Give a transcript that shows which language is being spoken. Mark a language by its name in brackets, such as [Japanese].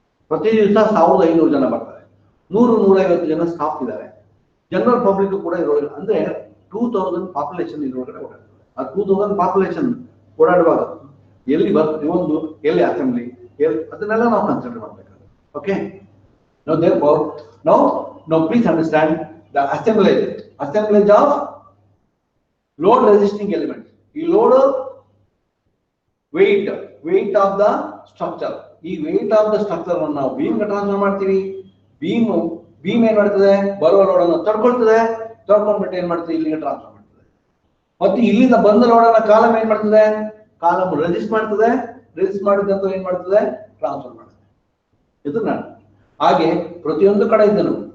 [Kannada] ಪ್ರತಿ ದಿವಸ 1500 ಜನ ಬರ್ತಾರೆ. 100-150 ಜನ ಸ್ಟಾಫ್ ಇದ್ದಾರೆ. ಜನರಲ್ ಪಬ್ಲಿಕ್ ಕೂಡ ಇರೋದಿಲ್ಲ. ಅಂದ್ರೆ 2000 ಪಾಪ್ಯುಲೇಷನ್ ಇರೋದ್ರಲ್ಲಿ ಓಡಾಡ್ತಾರೆ. ಆ 2000 ಪಾಪ್ಯುಲೇಷನ್ ಓಡಾಡುವಾಗ ಎಲ್ಲಿ ಬರ್ತದೆ, ಒಂದು ಎಲ್ಲಿ ಅಸೆಂಬ್ಲಿ, ಅದನ್ನೆಲ್ಲ ನಾವು ಕನ್ಸಿಡರ್ ಮಾಡ್ಬೇಕಾಗುತ್ತೆ. [English] Okay, now therefore now please understand the assemblage of load resisting elements. [Kannada] ಈ load [English] weight of the structure. [Kannada] ಈ [English] weight of the structure [Kannada] ಅನ್ನು ನಾವು ಬೀಮ್ ಟ್ರಾನ್ಸ್ಫರ್ ಮಾಡ್ತೀವಿ. ಬೀಮ್ ಏನ್ ಮಾಡ್ತದೆ, ಬರುವ ಲೋಡ್ ಅನ್ನು ತಡ್ಕೊಂಡ್ಬಿಟ್ಟು ಏನ್ ಮಾಡ್ತದೆ, ಇಲ್ಲಿಗೆ ಟ್ರಾನ್ಸ್ಫರ್ ಮಾಡ್ತದೆ. ಮತ್ತೆ ಇಲ್ಲಿಂದ ಬಂದ ಲೋಡ್ ಅನ್ನ ಕಾಲಮ್ ಏನ್ ಮಾಡ್ತದೆ, ಕಾಲಮ್ ರೆಸಿಸ್ಟ್ ಮಾಡ್ತದೆ. ರೆಸಿಸ್ಟ್ ಮಾಡಿದಂತ ಏನ್ ಮಾಡ್ತದೆ, ಟ್ರಾನ್ಸ್ಫರ್ ಮಾಡ್ತದೆ. ಇದು ಹಾಗೆ ಪ್ರತಿಯೊಂದು ಕಡೆ ಇದ್ದನು.